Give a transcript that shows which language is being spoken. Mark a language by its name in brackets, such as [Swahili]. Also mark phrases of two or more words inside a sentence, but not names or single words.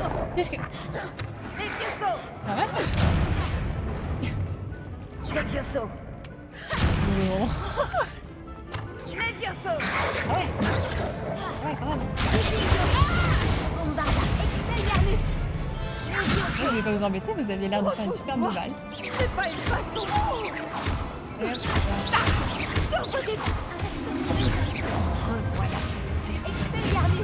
[French] Qu'est-ce que... Levioso! Ça va ça? Levioso! Non. Levioso! Ah ouais. Ouais, quand même. Bombarda! Expelliarmus! Moi, je vais pas vous embêter, vous avez l'air de faire une super bonne balle. C'est pas une façon! Revoilà cette fée. Expelliarmus!